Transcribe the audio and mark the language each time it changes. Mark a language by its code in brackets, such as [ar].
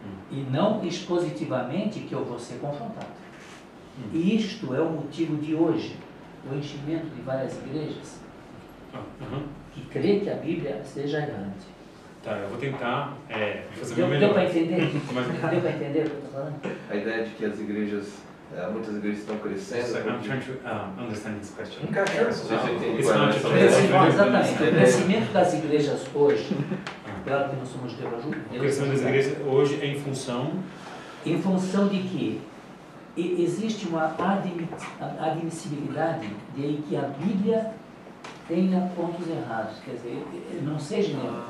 [pt] E não expositivamente que eu vou ser confrontado. E isto é o motivo de hoje, o enchimento de várias igrejas que crê que a Bíblia seja errante. Tá, eu vou tentar fazer o meu melhor. Deu para entender? Deu para entender o que eu estou falando? A ideia de que as igrejas, muitas igrejas estão crescendo. [en] I'm trying to understand his question. [pt] Exatamente. O crescimento das igrejas hoje, claro que nós somos de ajuda. O crescimento das igrejas hoje é em função de que existe uma admissibilidade de que a Bíblia tenha pontos errados, quer dizer, não seja inerente.